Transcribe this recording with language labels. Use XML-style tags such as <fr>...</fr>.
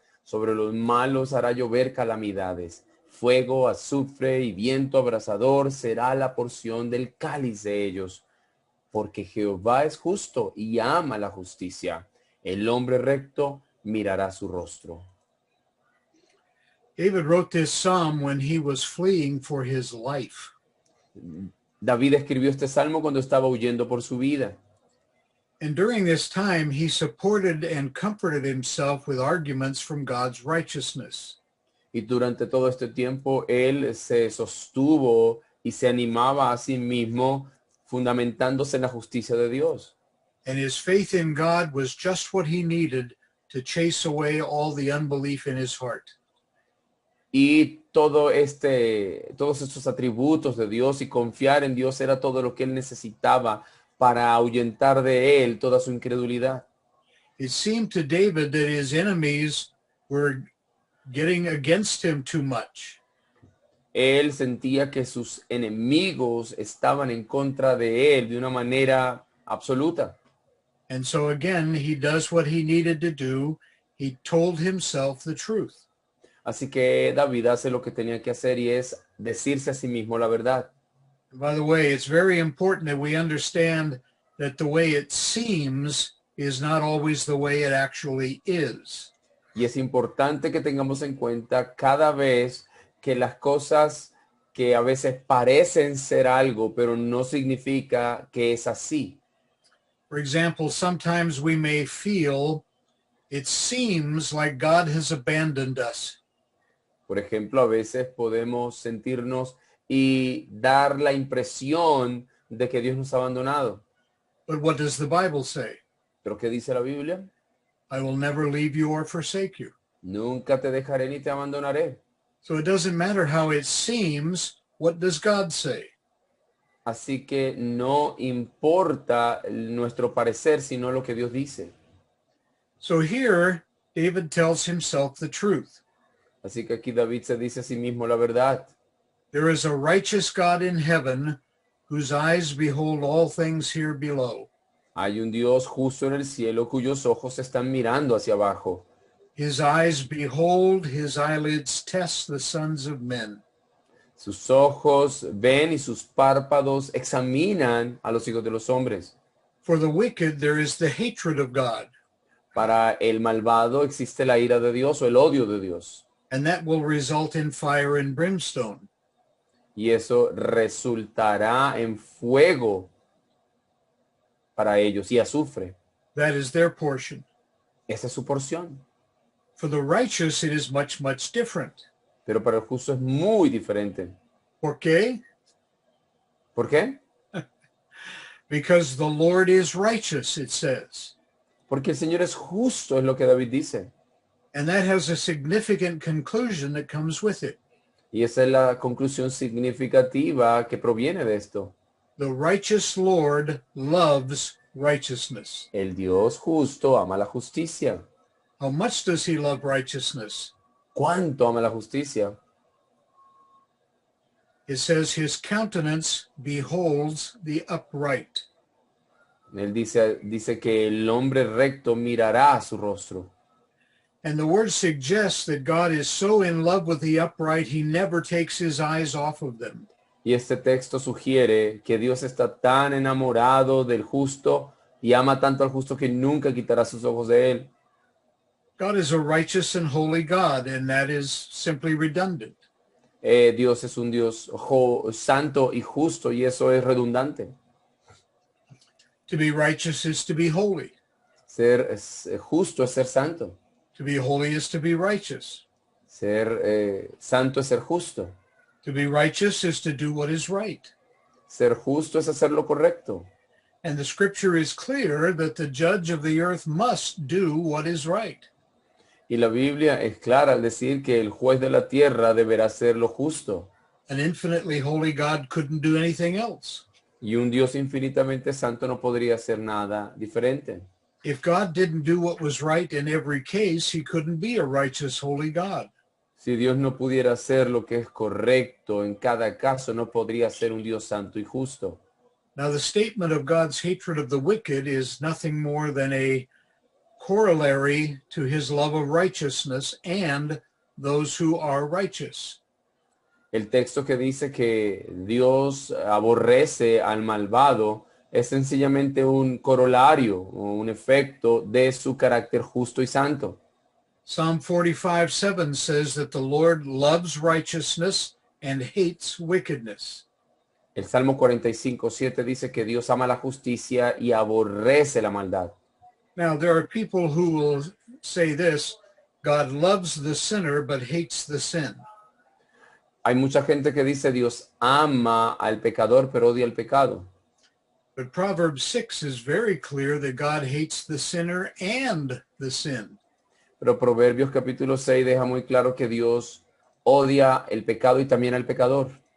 <es>Sobre los malos hará llover calamidades. Fuego, azufre y viento abrasador será la porción del cáliz de ellos. Porque Jehová es justo y ama la justicia. El hombre recto mirará su rostro.</es> <en>David wrote this psalm when he was fleeing for his life.</en> <es>David escribió este salmo cuando estaba huyendo por su vida.</es> <en>And during this time, he supported and comforted himself with arguments from God's righteousness.</en> <es>Y durante todo este tiempo él se sostuvo y se animaba a sí mismo fundamentándose en la justicia de Dios.</es> <en>And his faith in God was just what he needed to chase away all the unbelief in his heart.</en> <es>Y todos estos atributos de Dios y confiar en Dios era todo lo que él necesitaba para ahuyentar de él toda su incredulidad.</es> <en>It seemed to David that his enemies were getting against him too much.</en> <es>Él sentía que sus enemigos estaban en contra de él de una manera absoluta.</es> <en>And so again, he does what he needed to do. He told himself the truth.</en> <es>Así que David hace lo que tenía que hacer y es decirse a sí mismo la verdad.</es> <en>And by the way, it's very important that we understand that the way it seems is not always the way it actually is.</en> <es>Y es importante que tengamos en cuenta cada vez que las cosas que a veces parecen ser algo, pero no significa que es así.</es> <en>For example, sometimes we may feel it seems like God has abandoned us.</en> <es>Por ejemplo, a veces podemos sentirnos y dar la impresión de que Dios nos ha abandonado.</es> <en>But what does the Bible say?</en> <es>¿Pero qué dice la Biblia?</es> <en>I will never leave you or forsake you.</en> <es>Nunca te dejaré ni te abandonaré.</es> <en>So it doesn't matter how it seems. What does God say?</en> <es>Así que no importa nuestro parecer, sino lo que Dios dice.</es> <en>So here, David tells himself the truth.</en> <es>Así que aquí David se dice a sí mismo la verdad.</es> <en>There is a righteous God in heaven whose eyes behold all things here below.</en> <es>Hay un Dios justo en el cielo cuyos ojos están mirando hacia abajo.</es> <en>His eyes behold, his eyelids test the sons of men.</en> <es>Sus ojos ven y sus párpados examinan a los hijos de los hombres.</es> <en>For the wicked there is the hatred of God,</en> <es>Para el malvado existe la ira de Dios o el odio de Dios.</es> <en>and that will result in fire and brimstone.</en> <es>Y eso resultará en fuego para ellos y azufre.</es> <en>That is their portion.</en> <es>Esa es su porción.</es> <en>For the righteous it is much, much different.</en> <es>Pero para el justo es muy diferente. ¿Por qué? ¿Por qué?</es> <en>Because the Lord is righteous, it says.</en> <es>Porque el Señor es justo, es lo que David dice.</es> <en>And that has a significant conclusion that comes with it.</en> <es>Y esa es la conclusión significativa que proviene de esto.</es> <en>The righteous Lord loves righteousness.</en> <es>El Dios justo ama la justicia.</es> <en>How much does he love righteousness?</en> <es>¿Cuánto ama la justicia?</es> <en>It says his countenance beholds the upright.</en> <es>Él dice que el hombre recto mirará su rostro.</es> <en>And the word suggests that God is so in love with the upright, he never takes his eyes off of them.</en> <es>Y este texto sugiere que Dios está tan enamorado del justo y ama tanto al justo que nunca quitará sus ojos de él.</es> <en>God is a righteous and holy God, and that is simply redundant.</en> <es>Dios es un Dios santo y justo y eso es redundante.</es> <en>To be righteous is to be holy.</en> <es>Ser justo es ser santo.</es> <en>To be holy is to be righteous.</en> <es>Ser santo es ser justo.</es> <en>To be righteous is to do what is right.</en> <es>Ser justo es hacer lo correcto.</es> <en>And the scripture is clear that the judge of the earth must do what is right.</en> <es>Y la Biblia es clara al decir que el juez de la tierra deberá hacer lo justo.</es> <en>An infinitely holy God couldn't do anything else.</en> <es>Y un Dios infinitamente santo no podría hacer nada diferente.</es> <en>If God didn't do what was right in every case, he couldn't be a righteous, holy God.</en> <es>Si Dios no pudiera hacer lo que es correcto en cada caso, no podría ser un Dios santo y justo.</es> <en>Now, the statement of God's hatred of the wicked is nothing more than a corollary to his love of righteousness and those who are righteous.</en> <es>El texto que dice que Dios aborrece al malvado es sencillamente un corolario o un efecto de su carácter justo y santo.</es> <en>Psalm 45:7 says that the Lord loves righteousness and hates wickedness.</en> <es>El Salmo 45:7 dice que Dios ama la justicia y aborrece la maldad.</es> <en>Now, there are people who will say this, God loves the sinner but hates the sin.</en> <es>Hay mucha gente que dice Dios ama al pecador pero odia el pecado.</es> <en>But Proverbs 6 is very clear that God hates the sinner and the sin.</en> <es>Pero Proverbios capítulo 6 deja muy claro que Dios odia el pecado y también al pecador.</es>